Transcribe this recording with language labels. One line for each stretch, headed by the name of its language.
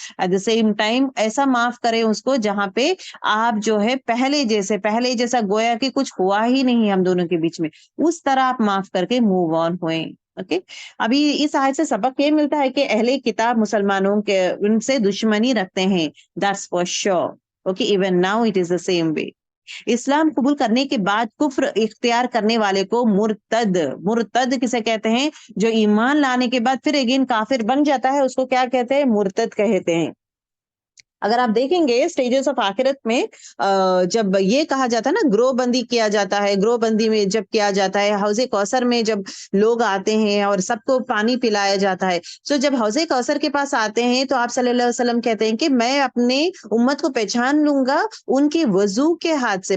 English: at the same time
Urdu: ایسا معاف کریں اس کو جہاں پہ آپ جو ہے پہلے جیسا گویا کہ کچھ ہوا ہی نہیں ہم دونوں کے بیچ میں، اس طرح آپ معاف کر کے موو آن ہوئیں. اوکے ابھی اس آیت سے سبق یہ ملتا ہے کہ اہل کتاب مسلمانوں کے ان سے دشمنی رکھتے ہیں.
English: That's for sure. Okay even now it is the same way.
Urdu: اسلام قبول کرنے کے بعد کفر اختیار کرنے والے کو مرتد کسے کہتے ہیں؟ جو ایمان لانے کے بعد پھر اگین کافر بن جاتا ہے، اس کو کیا کہتے ہیں؟ مرتد کہتے ہیں. اگر آپ دیکھیں گے اسٹیجز آف آخرت میں جب یہ کہا جاتا ہے نا گروہ بندی کیا جاتا ہے، گروہ بندی میں جب کیا جاتا ہے، حوض کوثر میں جب لوگ آتے ہیں اور سب کو پانی پلایا جاتا ہے، سو جب حوض کوثر کے پاس آتے ہیں تو آپ صلی اللہ علیہ وسلم کہتے ہیں کہ میں اپنے امت کو پہچان لوں گا ان کے وضو کے ہاتھ سے.